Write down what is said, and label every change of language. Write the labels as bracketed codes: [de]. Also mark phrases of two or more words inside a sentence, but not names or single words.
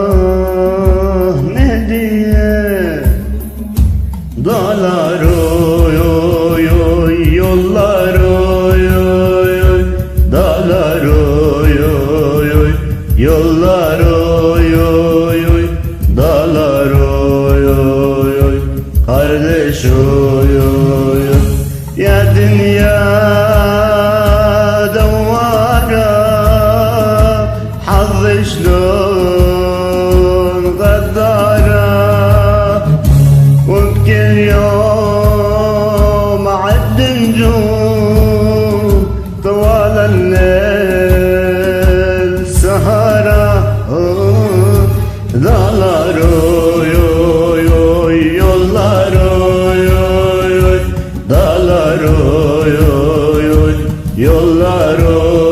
[tr] ne diye dağlar oy oy oy, yollar oy oy oy, dağlar oy oy oy, yollar oy oy oy, dağlar oy oy oy, kardeş oy oy oy. [ar] يا دنيا دوارة حظ شلون غدارة وبكل يوم عد نجوم طوال الليل سهرة [tr] dağlar oy oy oy, yollar oy oy oy, dağlar oy oy oy, yollar oy